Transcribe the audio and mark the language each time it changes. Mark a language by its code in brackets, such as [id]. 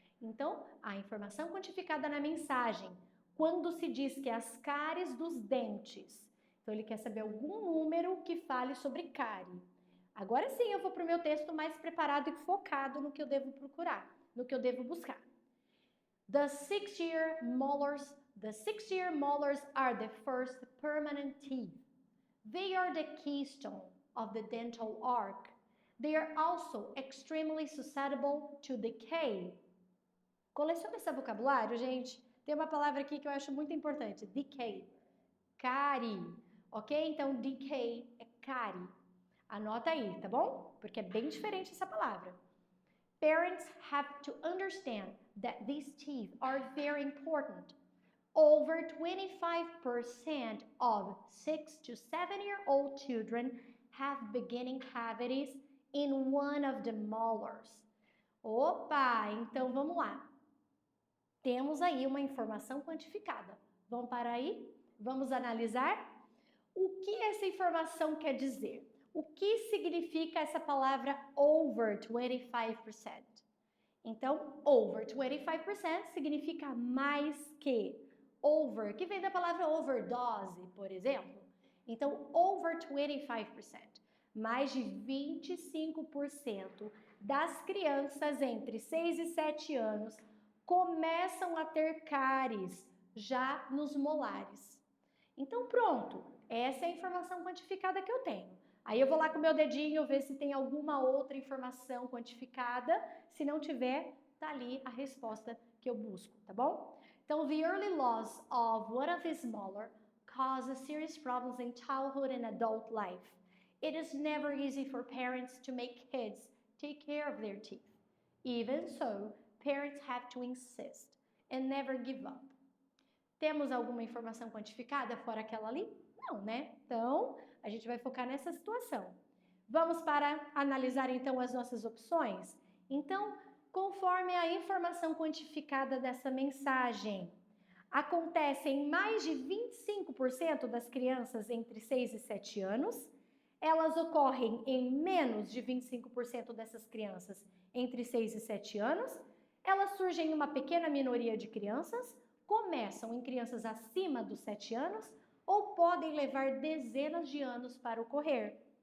[pt] Então, a informação quantificada na mensagem, quando se diz que as cáries dos dentes. Então, ele quer saber algum número que fale sobre cárie. Agora sim, eu vou para o meu texto mais preparado e focado no que eu devo procurar, no que eu devo buscar. [en] The six-year molars are the first permanent teeth. They are the keystone of the dental arch. They are also extremely susceptible to decay. [pt] Coleciona esse vocabulário, gente. Tem uma palavra aqui que eu acho muito importante. Decay. Cárie. Ok? Então, decay é cárie. Anota aí, tá bom? Porque é bem diferente essa palavra. [en] Parents have to understand that these teeth are very important. Over 25% of 6 to 7-year-old children have beginning cavities in one of the molars. [pt] Opa, então vamos lá. Temos aí uma informação quantificada. Vamos parar aí? Vamos analisar? O que essa informação quer dizer? O que significa essa palavra over 25%? Então, over 25% significa mais que. Over, que vem da palavra overdose, por exemplo. Então, over 25%. Mais de 25% das crianças entre 6 e 7 anos começam a ter cáries já nos molares. Então, pronto, essa é a informação quantificada que eu tenho. Aí eu vou lá com o meu dedinho ver se tem alguma outra informação quantificada. Se não tiver, tá ali a resposta que eu busco, tá bom? Então, [en] the early loss of one of these molar causes serious problems in childhood and adult life. It is never easy for parents to make kids take care of their teeth. Even so, parents have to insist and never give up. [pt] Temos alguma informação quantificada fora aquela ali? Não, né? Então, a gente vai focar nessa situação. Vamos para analisar então as nossas opções? Então, conforme a informação quantificada dessa mensagem, acontece em mais de 25% das crianças entre 6 e 7 anos, elas ocorrem em menos de 25% dessas crianças entre 6 e 7 anos, elas surgem em uma pequena minoria de crianças, começam em crianças acima dos 7 anos ou podem levar dezenas de anos para ocorrer.